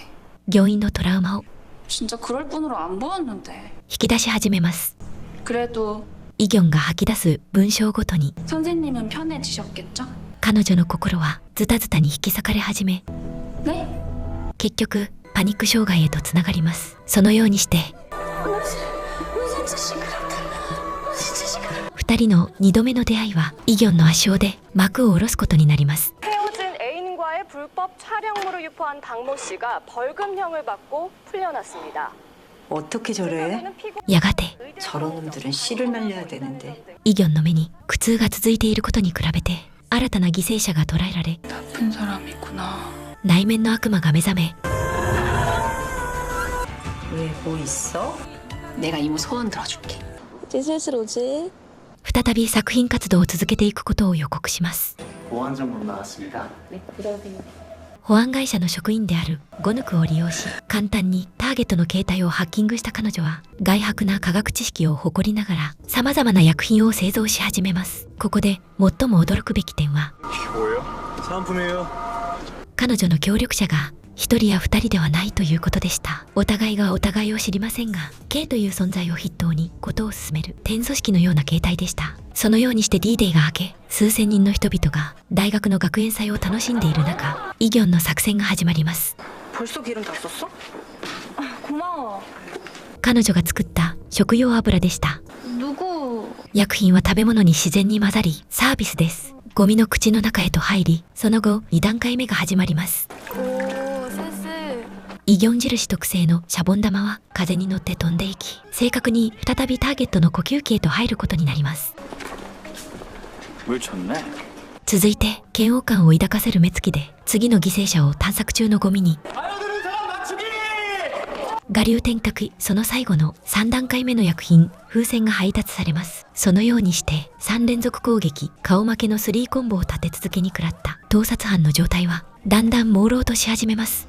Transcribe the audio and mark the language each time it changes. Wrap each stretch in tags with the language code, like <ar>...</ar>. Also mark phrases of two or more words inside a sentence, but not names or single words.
<ja>行員のトラウマを</ja> <ko>진짜 그럴 뿐으로 안 보였는데.</ko> <ja>引き出し始めます。</ja> <ko>그래도</ko> <ja>イギョンが吐き出す文章ごとに</ja> <ko>선생님은 편해지셨겠죠?</ko> <ja>彼女の心はズタズタに引き裂かれ始め</ja> <ko>네?</ko> <ja>結局パニック障害へとつながります。そのようにして2人の2度目の出会いはイギョンの圧勝で幕を下ろすことになります。</ja> <ko>헤어진 애인과의 불법 촬영물을 유포한 박모 씨가 벌금형을 받고 풀려났습니다. 어떻게 저래?</ko> <ja>やがて</ja> <ko>저런 놈들은 씨를 말려야 되는데.</ko> <ja>イギョンの目に苦痛が続いていることに比べて新たな犠牲者が捕らえられ</ja> <ko>나쁜 사람이구나.</ko> <ja>内面の悪魔が目覚め</ja> <ko>왜 뭐 있어? 내가 이모 소원 들어줄게. 이제 슬슬 오지?</ko> <ja>再び作品活動を続けていくことを予告します。</ja> <ko>보안 정보 나왔습니다. 네, 들어오세요.</ko> <ja>保安会社の職員であるゴヌクを利用し簡単にターゲットの携帯をハッキングした彼女は外泊な科学知識を誇りながら様々な薬品を製造し始めます。ここで最も驚くべき点は</ja> <ko>상품이에요.</ko> <ja>彼女の協力者が1人や2人ではないということでした。お互いがお互いを知りませんが K という存在を筆頭に事を進める天組織のような形態でした。そのようにして D-Day が明け数千人の人々が大学の学園祭を楽しんでいる中イギョンの作戦が始まります。</ja> <ko>벌써 기름 다 썼어? 고마워.</ko> <ja>彼女が作った食用油でした。</ja> <ko>누구?</ko> <ja>薬品は食べ物に自然に混ざりサービスです。ゴミの口の中へと入りその後2段階目が始まります。</ja> <ko>오, 센스.</ko> <ja>イギョン印特製のシャボン玉は風に乗って飛んでいき正確に再びターゲットの呼吸器へと入ることになります。</ja> <ko>물 좋네.</ko> <ja>続いて嫌悪感を抱かせる目つきで次の犠牲者を探索中のゴミに我流天閣その最後の3段階目の薬品風船が配達されます。そのようにして3連続攻撃顔負けの3コンボを立て続けに食らった盗撮犯の状態はだんだん朦朧とし始めます。</ja>